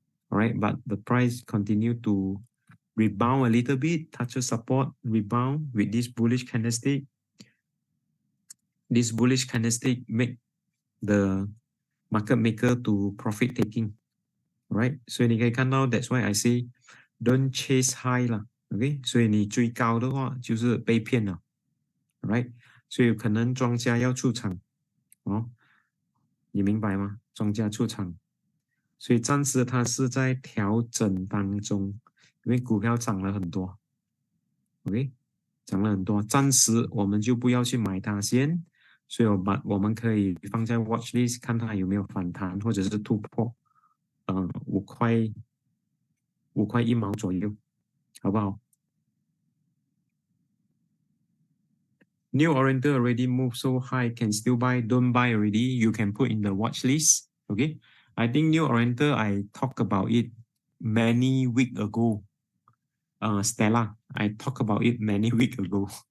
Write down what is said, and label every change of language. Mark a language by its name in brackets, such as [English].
[English] All right, but the price continue to rebound a little bit, touches support, rebound with this bullish candlestick. This bullish candlestick make the market maker to profit taking, right? [Chinese] 所以你可以看到 [English] that's why I say don't chase high 啦 ，OK？ [Chinese] 所以你追高的话就是被骗了 ，right？所以可能庄家要出场哦，你明白吗？庄家出场，所以暂时它是在调整当中，因为股票涨了很多 ，OK？涨了很多，暂时我们就不要去买它先。所以我们可以放在 watch list 看它有没有反弹或者是突破，5块1毛左右，好不好？ [English] New Oriental already moved so high, can still buy, don't buy already, you can put in the watch list, okay? I think New Oriental, I talked about it many weeks ago. Stella, I talked about it many weeks ago.